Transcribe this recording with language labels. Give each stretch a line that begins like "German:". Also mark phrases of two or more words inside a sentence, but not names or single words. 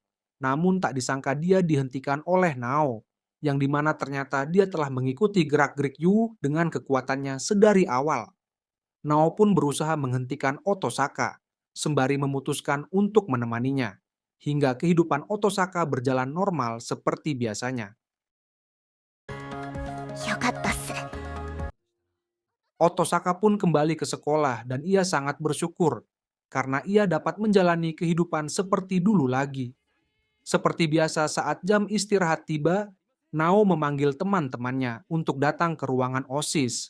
Indonesian: Namun tak disangka dia dihentikan oleh Nao, yang dimana ternyata dia telah mengikuti gerak-gerik Yu dengan kekuatannya sedari awal. Nao pun berusaha menghentikan Otosaka, sembari memutuskan untuk menemaninya, hingga kehidupan Otosaka berjalan normal seperti biasanya.
Japanese: よかったっす。
Indonesian: Otosaka pun kembali ke sekolah dan ia sangat bersyukur karena ia dapat menjalani kehidupan seperti dulu lagi. Seperti biasa saat jam istirahat tiba, Nao memanggil teman-temannya untuk datang ke ruangan OSIS.